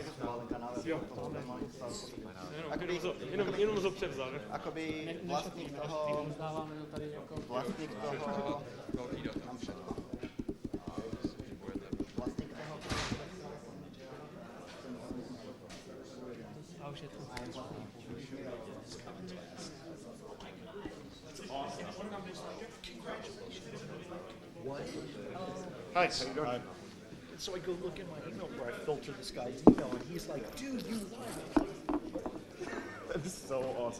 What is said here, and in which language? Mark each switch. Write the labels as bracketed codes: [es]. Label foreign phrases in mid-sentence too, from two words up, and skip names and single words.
[cs] Jo, jenom to převzal. Akoby vlastník toho, rozdáváme to tady jako... vlastník toho, mám všechno. Vlastník toho, A už je to. [en] Hi, how you doing? So I go look in my email where I filter this guy's email, and he's like, dude, you lied. That is so awesome.